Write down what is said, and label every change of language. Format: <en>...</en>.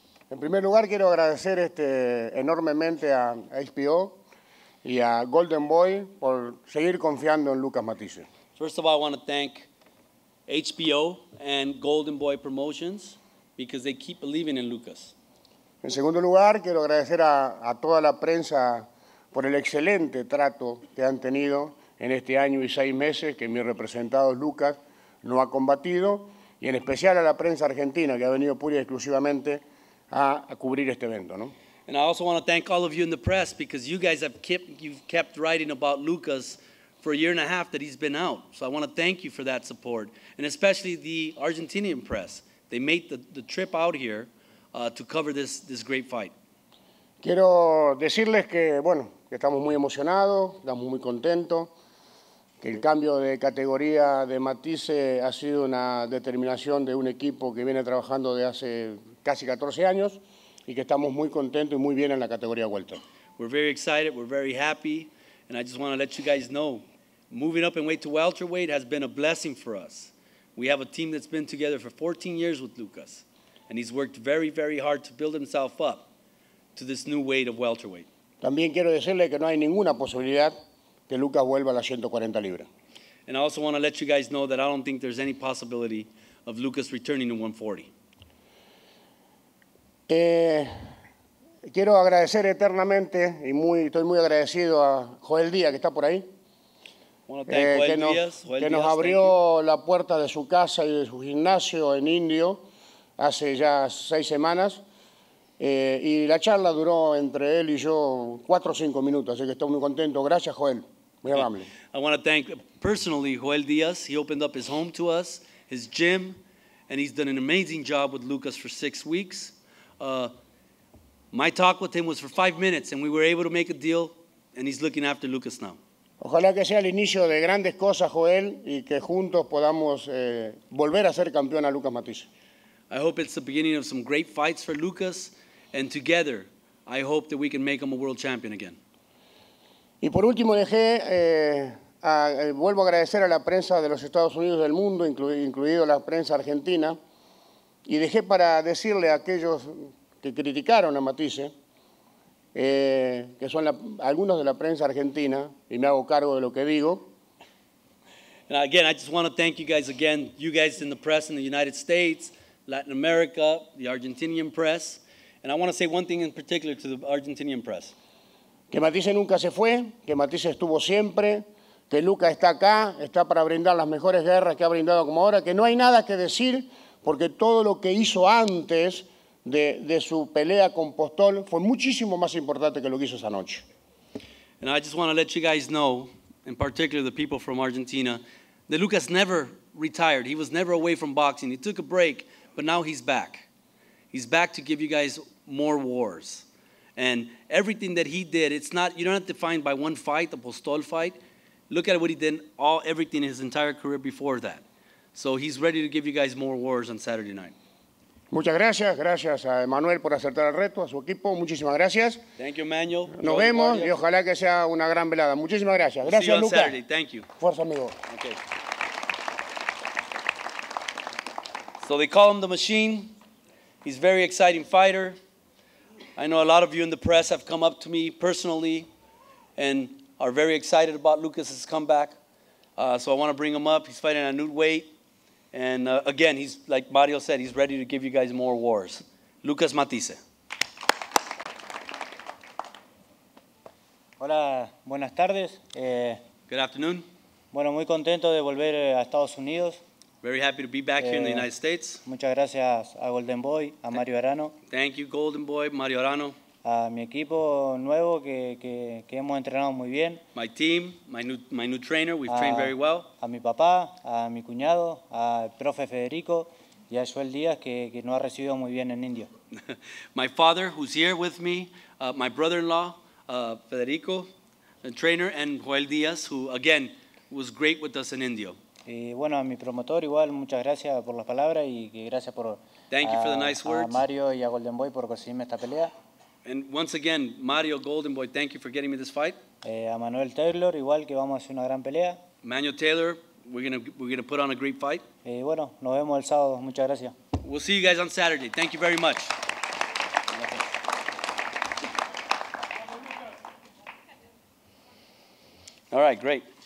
<es>En primer lugar, quiero agradecer enormemente a HBO y a Golden Boy por seguir confiando en Lucas Matthysse.</es> <en>First of all, I want to thank HBO and Golden Boy Promotions because they keep believing in Lucas.</en> <es>En segundo lugar, quiero agradecer a toda la prensa por el excelente trato que han tenido en este año y 6 meses que mi representado Lucas no ha combatido, y en especial a la prensa argentina que ha venido pura y exclusivamente a cubrir este evento, ¿no?</es> <en>And I also want to thank all of you in the press because you guys you've kept writing about Lucas for a year and a half that he's been out. So I want to thank you for that support, and especially the Argentinian press. They made the trip out here to cover this great fight.</en> <es>Quiero decirles que, bueno, que estamos muy emocionados, estamos muy contentos, que el cambio de categoría de Matthysse ha sido una determinación de un equipo que viene trabajando de hace casi 14 años y que estamos muy contentos y muy bien en la categoría welter.</es> <en>We're very excited, we're very happy, and I just want to let you guys know, moving up in weight to welterweight has been a blessing for us. We have a team that's been together for 14 years with Lucas, and he's worked very, very hard to build himself up to this new weight of welterweight.</en> <es>También quiero decirle que no hay ninguna posibilidad que Lucas vuelva a las 140 libras.</es> <en>And I also want to let you guys know that I don't think there's any possibility of Lucas returning to 140.</en> <es>Quiero agradecer eternamente y estoy muy agradecido a Joel Díaz, que está por ahí, que nos abrió la puerta de su casa y de su gimnasio en Indio hace ya 6 semanas. Y la charla duró entre él y yo 4 o 5 minutos, así que estoy muy contento. Gracias, Joel. Muy amable.</es> <en>I want to thank personally Joel Diaz. He opened up his home to us, his gym, and he's done an amazing job with Lucas for 6 weeks. My talk with him was for 5 minutes, and we were able to make a deal, and he's looking after Lucas now.</en> <es>Ojalá que sea el inicio de grandes cosas, Joel, y que juntos podamos volver a ser campeón a Lucas Matthysse.</es> <en>I hope it's the beginning of some great fights for Lucas, and together, I hope that we can make him a world champion again.</en> <es>Y por último, vuelvo a agradecer a la prensa de los Estados Unidos del mundo, incluido la prensa argentina, y dejé para decirle a aquellos que criticaron a Matthysse, que son algunos de la prensa argentina, y me hago cargo de lo que digo.</es> <en>And again, I just want to thank you guys again, you guys in the press in the United States, Latin America, the Argentinian press. And I want to say one thing in particular to the Argentinian press.</en> <es>Que Matthysse nunca se fue, que Matthysse estuvo siempre, que Lucas está acá, está para brindar las mejores guerras que ha brindado como ahora, que no hay nada que decir, porque todo lo que hizo antes de su pelea con Postol fue muchísimo más importante que lo que hizo esa noche.</es> <en>And I just want to let you guys know, in particular the people from Argentina, that Lucas never retired. He was never away from boxing. He took a break, but now he's back. He's back to give you guys more wars. And everything that he did, it's not, you don't have to find by one fight, the Postol fight. Look at what he did, everything in his entire career before that. So he's ready to give you guys more wars on Saturday night.</en> <es>Muchas gracias. Gracias a Emanuel por aceptar el reto, a su equipo. Muchísimas gracias.</es> <en>Thank you, Emmanuel.</en> <es>Nos vemos y ojalá que sea una gran velada. Muchísimas gracias. Gracias, Lucas.</es> <en>Saturday. Thank you.</en> <es>Fuerza, amigo.</es> <en>Okay. So they call him the Machine. He's a very exciting fighter. I know a lot of you in the press have come up to me personally and are very excited about Lucas's comeback. So I want to bring him up. He's fighting at a new weight. And again, he's, like Mario said, he's ready to give you guys more wars. Lucas Matthysse.</en> <es>Hola, buenas tardes.</es> <en>Good afternoon.</en> <es>Bueno, muy contento de volver a Estados Unidos.</es> <en>Very happy to be back here in the United States.</en> <es>Muchas gracias a Golden Boy, a Mario Arano.</es> <en>Thank you, Golden Boy, Mario Arano.</en> <es>A mi equipo nuevo que hemos entrenado muy bien.</es> <en>My team, my new trainer, we've trained very well.</en> <es>A mi papá, a mi cuñado, al profe Federico y a Joel Díaz que nos ha recibido muy bien en India.</es> <en>My father, who's here with me, my brother-in-law, Federico, the trainer, and Joel Díaz, who, again, was great with us in India.</en> <es>Y bueno, a mi promotor igual, muchas gracias por las palabras y gracias por</es> <en>Thank you for the nice words.</en> <es>A Mario y a Golden Boy por conseguirme esta pelea.</es> <en>And once again, Mario, Golden Boy, thank you for getting me this fight.</en> <es>A Manuel Taylor, igual que vamos a hacer una gran pelea.</es> <en>Manuel Taylor, we're gonna put on a great fight.</en> <es>Bueno, nos vemos el sábado. Muchas gracias.</es> <en>We'll see you guys on Saturday. Thank you very much. All right, great.</en>